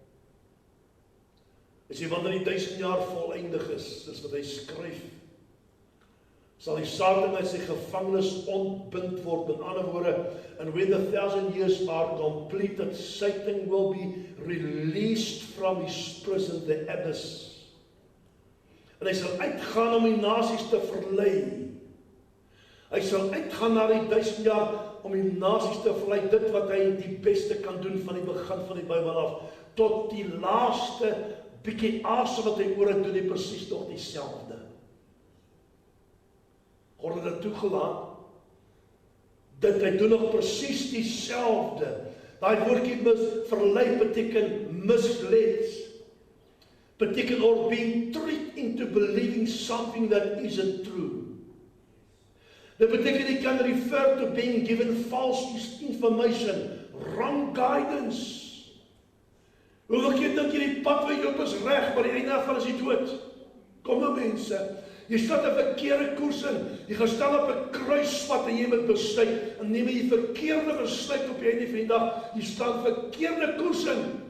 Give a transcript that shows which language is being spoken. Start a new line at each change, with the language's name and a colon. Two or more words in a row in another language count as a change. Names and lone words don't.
Afrikaans: Hy sê, wanneer die 1000 jaar voleindig is, dis wat hy skryf, sal die Satan uit sy gevangenis ontbind word, met ander woorde,
English: and when the 1000 years are completed, Satan will be released from his prison, the abyss.
Afrikaans: En hy sal uitgaan om die nasies te verlei. Hy sal uitgaan na die 1000 jaar om die nasies te verlei, dit wat hy die beste kan doen van die begin van die Bybel af, tot die laaste bietjie asem wat hy oor het, doen hy presies nog dieselfde. God het dit toegelaat, dat hy doen nog presies dieselfde. Daai woordjie verlei beteken misled, beteken
English: or being tricked into believing something that isn't true.
Afrikaans: Dit beteken jy kan
English: refer to being given false information, wrong guidance.
Afrikaans: Hoeveel keer dink jy die pad wat jy op is reg, maar die einde van is die dood? Kom nou mense, jy stel 'n verkeerde koers in, jy gaan stel op 'n kruispad en jy moet besluit, en neem jy verkeerde besluit op die einde van die dag, jy stel verkeerde koers in.